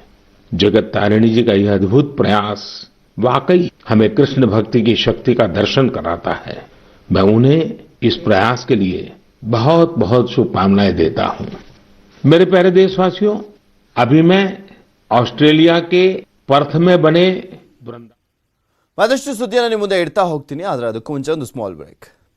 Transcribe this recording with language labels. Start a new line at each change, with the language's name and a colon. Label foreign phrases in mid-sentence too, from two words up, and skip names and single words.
Hindi: जगत तारिणी जी का यह अद्भुत प्रयास वाकई हमें कृष्ण भक्ति की शक्ति का दर्शन कराता है। मैं उन्हें इस प्रयास के लिए बहुत बहुत शुभकामनाएं देता हूं। मेरे प्यारे देशवासियों, अभी मैं ऑस्ट्रेलिया के पर्थ में बने
Kannada: ಮತ್ತಷ್ಟು ಸುದ್ದಿಯನ್ನು ನಿಮ್ಮ ಮುಂದೆ ಇಡ್ತಾ ಹೋಗ್ತೀನಿ, ಆದ್ರೆ ಅದಕ್ಕೂ ಮುಂಚೆ ಒಂದು
English: small break.